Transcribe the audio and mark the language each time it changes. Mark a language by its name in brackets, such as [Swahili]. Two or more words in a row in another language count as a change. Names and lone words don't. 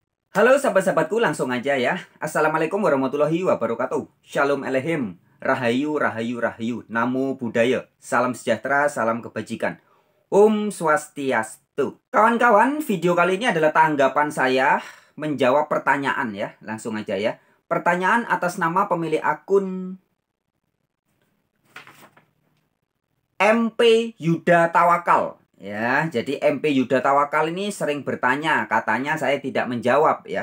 [Indonesian] Halo sahabat-sahabatku, langsung aja ya. [Arabic] السلام عليكم ورحمة الله وبركاته. [Hebrew] שלום עליכם. [Javanese] Rahayu, rahayu, rahayu. [Pali] Namo Buddhaya. [Indonesian] Salam sejahtera, salam kebajikan. [Balinese] Om Swastiastu. [Indonesian] Kawan-kawan, video kali ini adalah tanggapan saya menjawab pertanyaan ya. Langsung aja ya. Pertanyaan atas nama pemilik akun MP Yuda Tawakal. Ya, jadi MP Yuda Tawakal ini sering bertanya, katanya saya tidak menjawab ya.